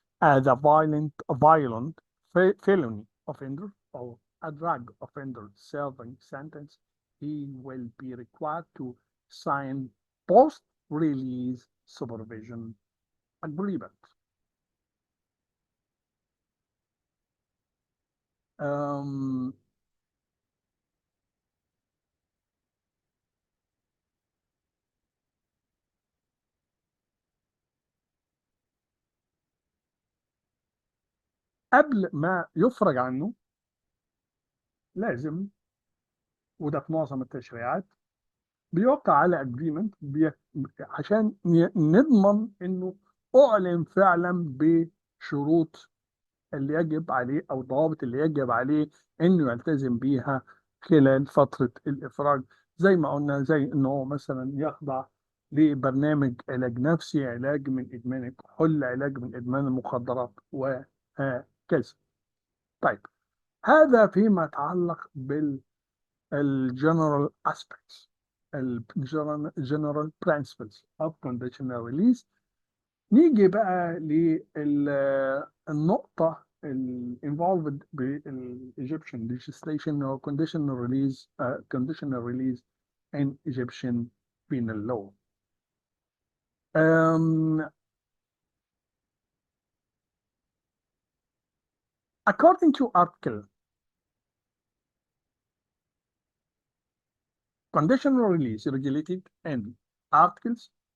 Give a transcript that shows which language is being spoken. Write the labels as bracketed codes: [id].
[en] as a violent felony offender or a drug offender serving sentence, he will be required to sign post-release supervision agreement. [ar] Um, قبل ما يفرج عنه لازم، وده في معظم التشريعات، بيوقع على اجريمنت عشان نضمن انه اعلن فعلا بشروط اللي يجب عليه او الضوابط اللي يجب عليه انه يلتزم بيها خلال فترة الافراج. زي ما قلنا، زي انه مثلا يخضع لبرنامج علاج نفسي، علاج من ادمان الكحول، علاج من ادمان المخدرات، وهكذا. طيب، هذا فيما يتعلق بالجنرال aspects، الجنرال [en] principles of conditional release. [ar] نيجي بقى للنقطة [en] involved بالإيجيبشن legislation or conditional release in Egyptian penal law. Um, According to article, conditional release regulated in articles